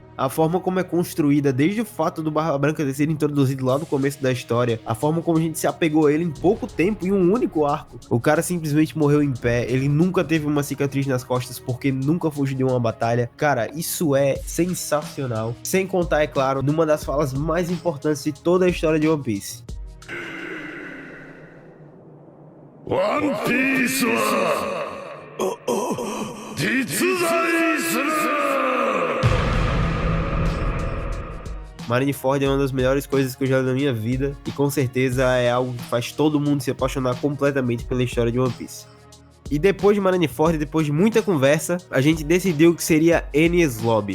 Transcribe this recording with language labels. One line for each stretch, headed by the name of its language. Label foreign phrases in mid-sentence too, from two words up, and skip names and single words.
Portuguese: A forma como é construída, desde o fato do Barba Branca ter sido introduzido lá no começo da história, a forma como a gente se apegou a ele em pouco tempo, em um único arco. O cara simplesmente morreu em pé, ele nunca teve uma cicatriz nas costas porque nunca fugiu de uma batalha. Cara, isso é sensacional. Sem contar, é claro, numa das falas mais importantes de toda a história de One Piece.
Japanese: ワンピースは実在する。
Portuguese: Marineford é uma das melhores coisas que eu já li na minha vida e com certeza é algo que faz todo mundo se apaixonar completamente pela história de One Piece. E depois de Marineford, depois de muita conversa, a gente decidiu que seria Enies Lobby.